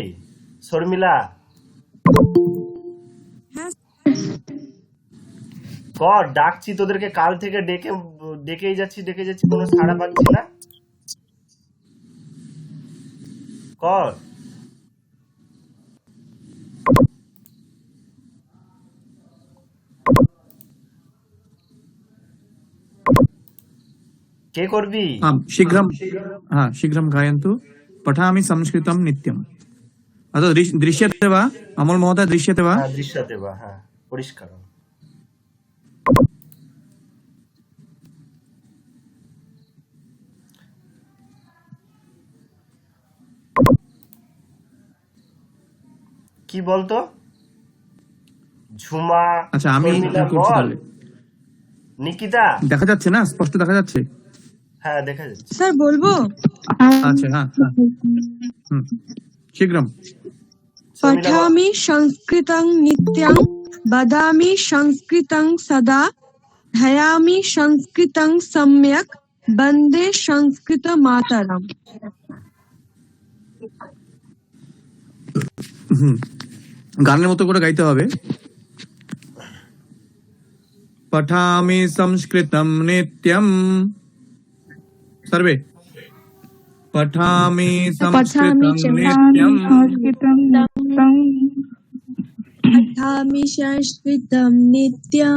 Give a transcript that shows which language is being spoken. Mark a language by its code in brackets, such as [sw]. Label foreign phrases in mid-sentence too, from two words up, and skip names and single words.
[bn] শর্মিলা, কর, ডাকছি তোদেরকে কাল থেকে ডেকেই যাচ্ছি কোনো সাড়া পাচ্ছি না। কর, কে করবি? [sa] शीघ्रं गायन्तु। पठामि संस्कृतं नित्यम्। दृश्यते वा अमल महोदय? दृश्यते वा? दृश्यते वा? [bn] হ্যাঁ, পরিষ্কার। কি বলতো ঝুমা? আচ্ছা, আমি করছি তাহলে। নিকিতা, দেখা যাচ্ছে না? স্পষ্ট দেখা যাচ্ছে? হ্যাঁ দেখা যাচ্ছে। স্যার বলবো? আচ্ছা, হ্যাঁ, [sa] शीघ्रं। पठामि संस्कृतं नित्यं, वदामि संस्कृतं सदा, ध्यायामि संस्कृतं सम्यक्, वन्दे संस्कृतमातरम्। [bn] গানের মতো করে গাইতে হবে। [sa] पठामि संस्कृतं नित्यं। सर्वे पठामि संस्कृतं नित्यं। पठामि संस्कृतं नित्यं।